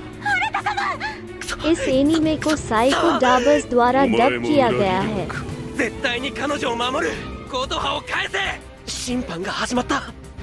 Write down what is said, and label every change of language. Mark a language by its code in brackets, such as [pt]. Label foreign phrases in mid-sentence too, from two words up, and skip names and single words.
[hi] इस एनीमे को साइको डबर्स द्वारा डब किया गया है। [ja] 絶対に彼女を守る。コード派を返せ。審判が始まった。